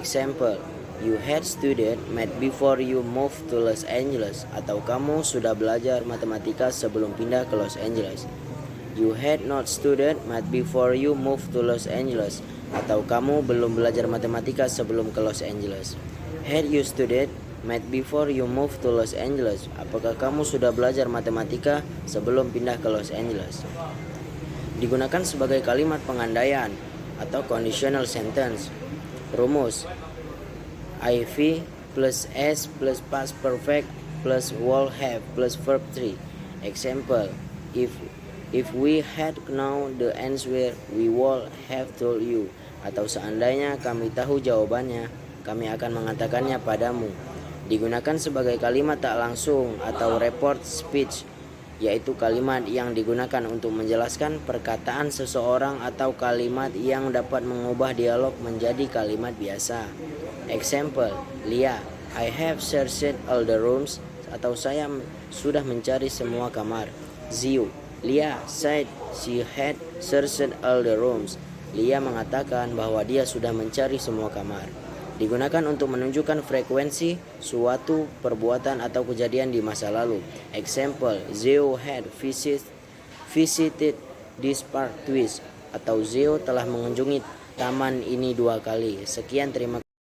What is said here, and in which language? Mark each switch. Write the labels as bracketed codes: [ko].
[en] Example, you had studied math before you moved to Los Angeles, [id] atau kamu sudah belajar matematika sebelum pindah ke Los Angeles. [en] You had not studied math before you moved to Los Angeles, [id] atau kamu belum belajar matematika sebelum ke Los Angeles. [en] Had you studied math before you moved to Los Angeles? [id] Apakah kamu sudah belajar matematika sebelum pindah ke Los Angeles? Digunakan sebagai kalimat pengandaian atau conditional sentence. [en] Rumus IV plus S plus past perfect plus will have plus verb 3. Example, if we had known the answer, we would have told you. [id] Atau seandainya kami tahu jawabannya, kami akan mengatakannya padamu. Digunakan sebagai kalimat tak langsung atau report speech, yaitu kalimat yang digunakan untuk menjelaskan perkataan seseorang atau kalimat yang dapat mengubah dialog menjadi kalimat biasa. Example, Lia, [en] I have searched all the rooms, [id] atau saya sudah mencari semua kamar. [en] Zio, Lia said she had searched all the rooms. [id] Lia mengatakan bahwa dia sudah mencari semua kamar. Digunakan untuk menunjukkan frekuensi suatu perbuatan atau kejadian di masa lalu. [en] Example, Zio had visited this park twice, [id] atau Zio telah mengunjungi taman ini 2 kali. Sekian, terima kasih.